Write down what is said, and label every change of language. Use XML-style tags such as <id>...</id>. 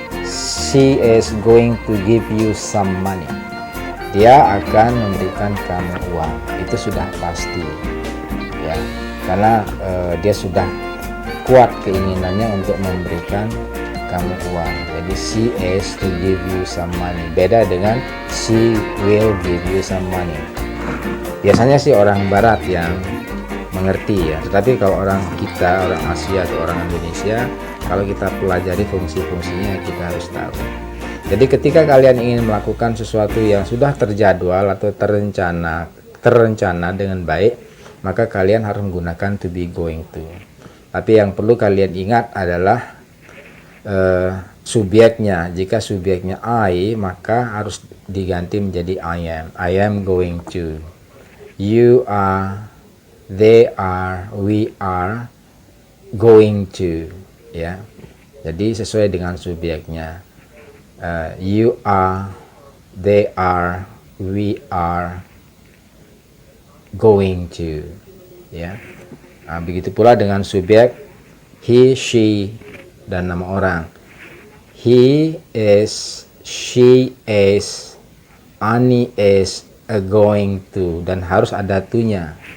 <en>She is going to give you some money.</en> <id>Dia akan memberikan kamu uang. Itu sudah pasti, ya, karena dia sudah kuat keinginannya untuk memberikan kamu uang. Jadi</id> <en>she is to give you some money.</en> <id>Beda dengan</id> <en>she will give you some money.</en> <id>Biasanya sih orang Barat yang mengerti ya. Tetapi kalau orang kita, orang Asia atau orang Indonesia, kalau kita pelajari fungsi-fungsinya kita harus tahu. Jadi ketika kalian ingin melakukan sesuatu yang sudah terjadwal atau terencana dengan baik, maka kalian harus menggunakan to be, going to. Tapi yang perlu kalian ingat adalah subjeknya. Jika subjeknya I, maka harus diganti menjadi</id> <en>I am. I am going to. You are, they are, we are going to.</en> <id>Ya, jadi sesuai dengan subjeknya.</id> <en>You are, they are, we are going to.</en> <id>Ya, nah, begitu pula dengan subjek he, she, dan nama orang.</id> <en>He is, she is, Ani is going to,</en> <id>dan harus ada to-nya.</id>